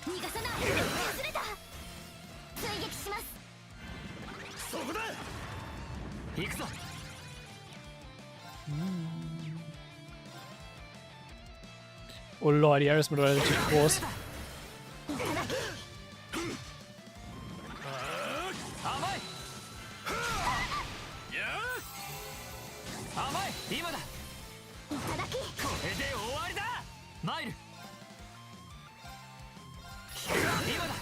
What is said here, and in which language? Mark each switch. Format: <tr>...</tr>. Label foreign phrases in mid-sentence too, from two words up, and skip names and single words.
<ja>さない外れた追撃しますそこだ行くぞ</ja> <en>Oh Lord,</en> <de>die Area ist mittlerweile richtig groß.</de> <ja>甘い今だいただきこれで終わりだマイル今だ</ja>